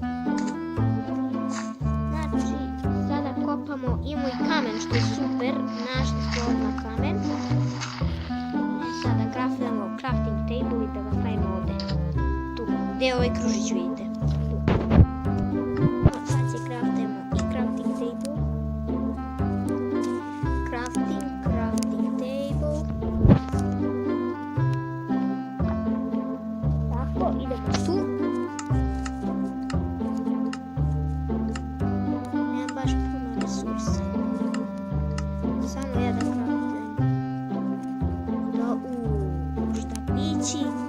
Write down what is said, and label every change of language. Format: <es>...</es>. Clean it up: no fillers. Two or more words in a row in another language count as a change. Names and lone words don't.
<hr>Znači, sada kopamo i moj kamen, što je super. Našli smo odmah kamen. Sada craftamo</hr> <en>crafting table</en> <hr>i da ga stavimo ovdje. Tu, gdje je ovaj kružić vidite. Sad se craftamo i</hr> <en>crafting table. Crafting table.</en> <hr>Idemo tu. Nemam baš puno resursa. Samo ja da craftujem. Štapići.</hr>